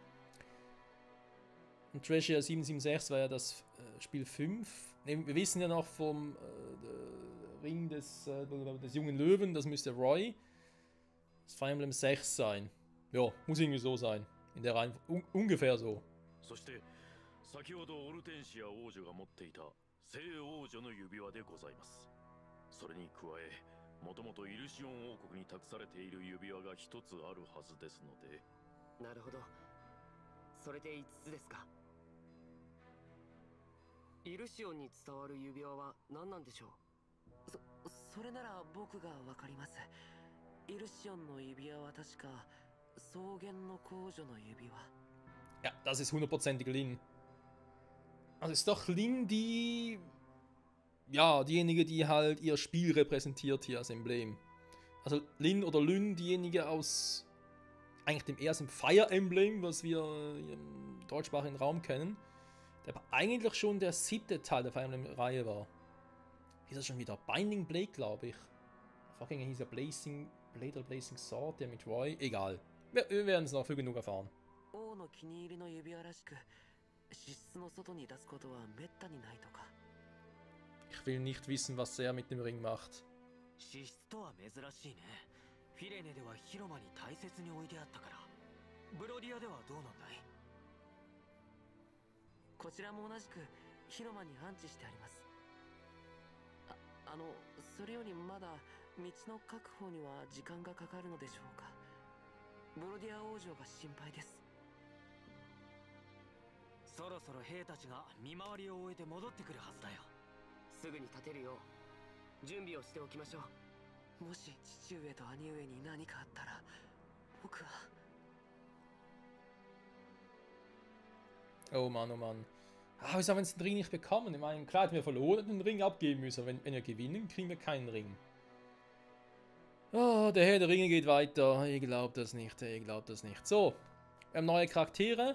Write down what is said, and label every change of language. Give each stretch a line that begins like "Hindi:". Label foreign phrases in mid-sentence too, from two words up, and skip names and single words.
German: Und Treasure 776 war ja das Spiel 5. Wir wissen ja noch vom Ring des jungen Löwen, das müsste Roy. Das Fire Emblem 6 sein. Ja, muss irgendwie so sein. In der Reihenfolge. Ungefähr so.
Japanese: そして先ほどオルテンシア王女が持っていた聖王女の指輪でございます。それに加え、もともとイルシオン王国に託されている指輪が一つあるはずですので。なるほど。 それで5つですか。イルシオンに伝わる指輪は何なんでしょう。それなら僕がわかります。イルシオンの指輪は確か草原の公女の指輪。
German: Ja, das ist hundertprozentig Lin. Also ist doch Lin die... Ja, diejenige, die halt ihr Spiel repräsentiert hier als Emblem. Also Lin oder Lyn, diejenige aus eigentlich dem ersten Fire Emblem, was wir im deutschsprachigen Raum kennen, der aber eigentlich schon der 7. Teil der Fire Emblem-Reihe war. Ist das schon wieder? Binding Blade, glaube ich. Der Vorgänger hieß ja Blazing Blade oder Blazing Sword, der mit Roy. Egal. Wir werden es noch früh genug erfahren. Ich will nicht wissen, was er mit dem Ring macht.
Japanese: 資質とは珍しいね。フィレネでは広間に大切に置いてあったから。ブロディアではどうなんだい？こちらも同じく広間に安置してあります。それよりまだ道の確保には時間がかかるのでしょうか。ブロディア王女が心配です。そろそろ兵たちが見回りを終えて戻ってくるはずだよ。すぐに立てるよう準備をしておきましょう。もし父上と兄上に何かあったら僕は。
German: Oh Mann, oh Mann. Ah, wieso haben wir den Ring nicht bekommen? Ich meine, klar hätten wir verloren und den Ring abgeben müssen. Wenn wir gewinnen, kriegen wir keinen Ring. Oh, der Herr der Ringe geht weiter. Ich glaube das nicht, ich glaube das nicht. So, wir haben neue Charaktere.